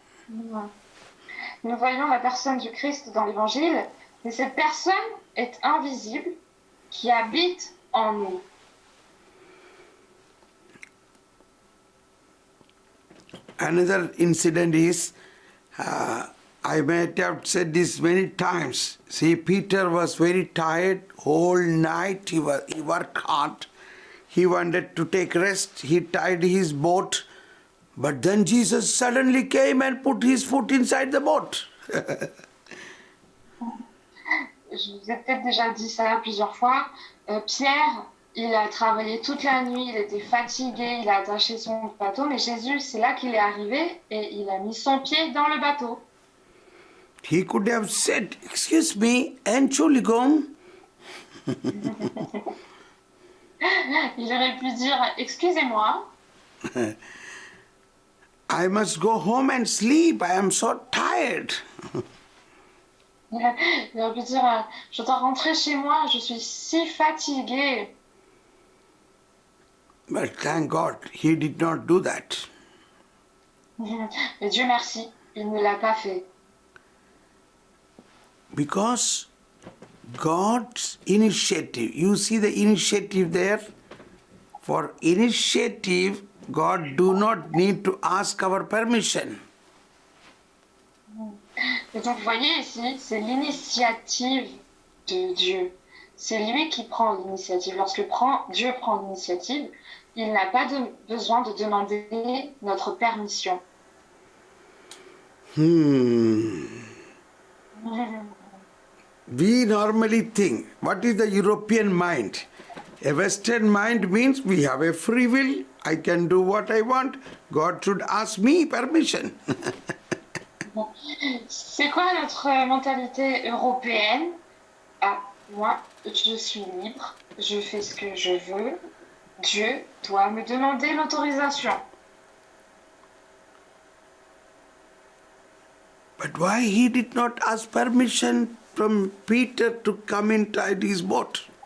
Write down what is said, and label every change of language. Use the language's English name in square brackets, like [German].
[French] Nous voyons la personne du Christ dans l'Évangile, mais cette personne est invisible, qui habite en nous. [English] Another incident is, I might have said this many times. See, Peter was very tired, whole night he worked hard. He wanted to take rest, he tied his boat, but then Jesus suddenly came and put his foot inside the boat. [French] Je vous ai peut-être déjà dit ça plusieurs fois. Pierre, il a travaillé toute la nuit, il était fatigué, il a attaché son bateau, mais Jésus, c'est là qu'il est arrivé et il a mis son pied dans le bateau. [English] He could have said, "Excuse me, Entschuldigung." [French] Il aurait pu dire, excusez-moi, [English] I must go home and sleep. I am so tired. [French] il aurait pu dire, je dois rentrer chez moi, je suis si fatigué. [English] But thank God, he did not do that. [French] Mais Dieu merci, il ne l'a pas fait. [English] Because God's initiative, you see the initiative there? For initiative, God do not need to ask our permission. [French] Et donc, vous voyez ici, c'est l'initiative de Dieu. C'est lui qui prend l'initiative. Lorsque Dieu prend l'initiative, il n'a pas besoin de demander notre permission. [English] We normally think, what is the European mind? A Western mind means we have a free will. I can do what I want. God should ask me permission. [French] C'est quoi notre mentalité européenne? Ah, moi, je suis libre, je fais ce que je veux. Dieu doit me demander l'autorisation. [English] But why he did not ask permission from Peter to come inside his boat?